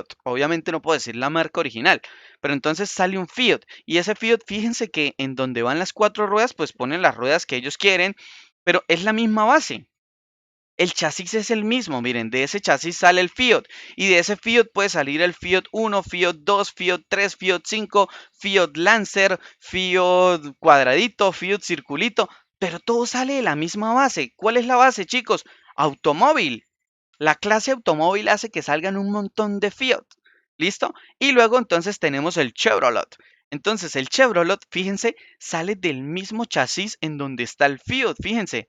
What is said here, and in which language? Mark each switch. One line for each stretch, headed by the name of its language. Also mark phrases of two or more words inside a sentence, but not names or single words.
Spanish: Obviamente no puedo decir la marca original, pero entonces sale un Fiat. Y ese Fiat, fíjense que en donde van las cuatro ruedas, pues ponen las ruedas que ellos quieren, pero es la misma base. El chasis es el mismo, miren, de ese chasis sale el Fiat y de ese Fiat puede salir el Fiat 1, Fiat 2, Fiat 3, Fiat 5, Fiat Lancer, Fiat cuadradito, Fiat circulito, pero todo sale de la misma base. ¿Cuál es la base, chicos? Automóvil. La clase automóvil hace que salgan un montón de Fiat. ¿Listo? Y luego entonces tenemos el Chevrolet. Entonces el Chevrolet, fíjense, sale del mismo chasis en donde está el Fiat, fíjense.